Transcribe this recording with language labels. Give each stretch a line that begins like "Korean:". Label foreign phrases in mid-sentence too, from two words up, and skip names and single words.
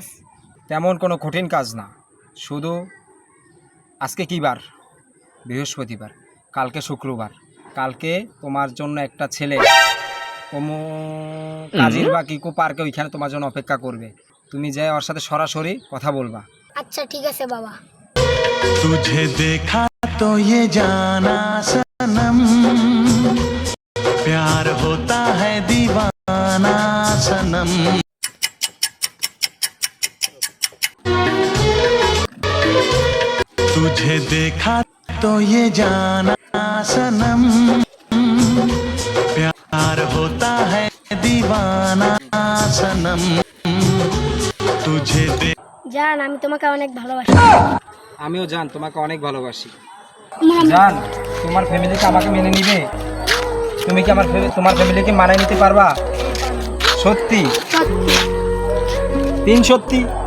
Bangla: তেমন কোনো কঠিন কাজ না, শুধু আজকে কী বার? বৃহস্পতিবার, কালকে শুক্রবার, কালকে তোমার জন্য একটা ছেলে কাজীর বা কিকো পার্কে ওইখানে তোমার জন্য অপেক্ষা করবে। তুমি যাই ওর সাথে সরাসরি কথা বলবা। আচ্ছা ঠিক আছে বাবা।
Hindi: तुझे देखा तो ये जाना सनम, प्यार होता है दीवाना सनम। तुझे देखा तो ये जाना सनम, प्यार होता है दीवाना सनम। तुझे
Bangla: জান, আমি তোমাকে অনেক ভালোবাসি। আমিও জান তোমাকে অনেক ভালোবাসি। জান, তোমার ফ্যামিলিকে আমাকে মেনে নিবে? তুমি কি তোমার ফ্যামিলিকে মানায় নিতে পারবা? সত্যি? তিন সত্যি?